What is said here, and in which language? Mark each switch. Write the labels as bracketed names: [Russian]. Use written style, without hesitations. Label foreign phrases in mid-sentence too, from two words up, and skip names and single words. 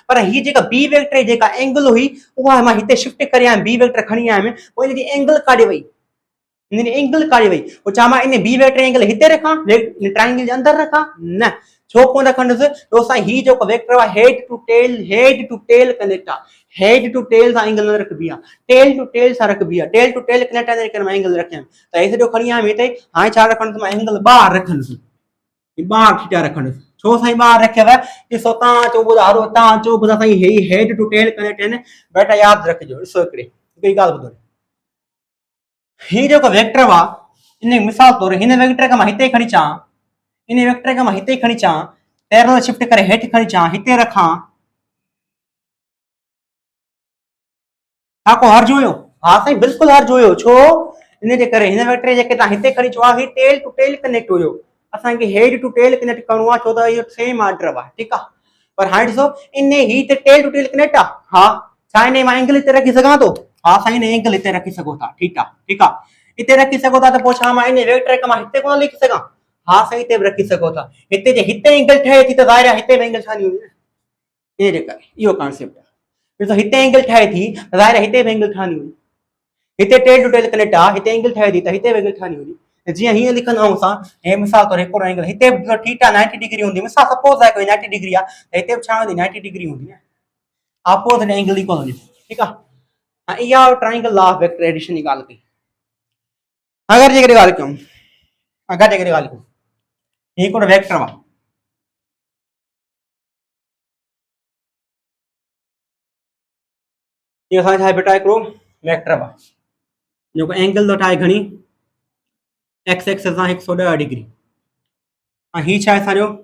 [Sindhi] पर ही जेका [English] B vector [Sindhi] जेका एंगल हुई उहा मां हिते शिफ्ट करे आयुमि, [English] B vector [Sindhi] खणी आयुमि, पोइ हिनजी एंगल काॾे वई, हिनजी एंगल काॾे वई, पोइ छा मां इन [English] B vector angle [Sindhi] हिते रखां ट्राइंगल जे अंदरि रखां, न छो कोन रखंदुसि, दोस्तां ही जेको वेक्टर आहे [English] head to tail connect [Sindhi] आहे, [English] head to tail [Sindhi] सां एंगल न रखबी आहे, [English] tail to tail [Sindhi] सां रखबी आहे, [English] tail to tail connect [Sindhi] आहे करे मां एंगल रखियमि, त हे सॼो खणी आयुमि हिते। हाणे छा रखंदुसि मां एंगल ॿाहिरि रखंदुसि, ॿाहिरि थीटा रखंदुसि, छो साईं ॿाहिरि रखियव, ॾिसो तव्हां चओ ॿुधा हलो तव्हां चओ ॿुधा साईं हे [English] head to tail connect [Sindhi] आहिनि, बेटा यादि रखिजो। ॾिसो हिकिड़ी ॻाल्हि ॿुधो, ही जेको वेक्टर वा इन मिसाल तौर हिन वेक्टर खे मां हिते खणी अचां, इन वेक्टर खे मां हिते खणी अचां, [English] parallel shift [Sindhi] करे हेठि खणी अचां, हिते रखां, छा को हर्ज हुयो? हाँ साईं बिल्कुलु हर्ज हुयो। छो? इन जे करे हिन वेक्टर जेके तव्हां हिते खणी अचो आहे, ही [English] tail to tail connect [Sindhi] हुयो, असांखे [English] head to tail connect [Sindhi] करणो आहे, छो त इहो [English] same order [Sindhi] आहे, ठीकु आहे। पर हाणे ॾिसो इन ही त [English] tail to tail connect [Sindhi] आहे, हा छा इन मां एंगल हिते रखी सघां थो? हा साईं एंगल हिते रखी सघो था, ठीकु आहे, ठीकु आहे, हिते रखी सघो था, त पोइ छा मां इन वेक्टर खे मां हिते कोन लिखी सघां? हा साईं हिते बि रखी सघो था। हिते जे हिते एंगल ठहे थी त ज़ाहिर आहे हिते बि एंगल ठहंदी हुई न, इन जे करे इहो कॉन्सेप्ट आहे। ॾिसो हिते एंगल ठहे थी त ज़ाहिर आहे हिते बि एंगल ठहंदी हुई, हिते [English] tail to tail connect [Sindhi] आहे, हिते एंगल ठहे थी त हिते बि एंगल ठहंदी हुई। जीअं हीअं लिखंदा आहियूं असां, हे मिसाल तौर हिकिड़ो एंगल हिते थीटा 90 डिग्री हूंदी, मिसाल सपोज आहे कोई 90 डिग्री आहे त हिते बि छा हूंदी? 90 डिग्री हूंदी न, [English] opposite angle equal [Sindhi] हूंदी, ठीकु आहे। हाणे इहा [English] triangle law of vector addition [Sindhi] जी ॻाल्हि कई। अगरि जेकॾहिं ॻाल्हि कयूं, अगरि जेकॾहिं ॻाल्हि कयूं हिकिड़ो वेक्टर आहे, इहो असांजो छा बेटा हिकिड़ो वेक्टर आहे जेको एंगल थो ठाहे घणी [English] x axis [Sindhi] सां 110 डिग्री, ऐं हीउ छा आहे असांजो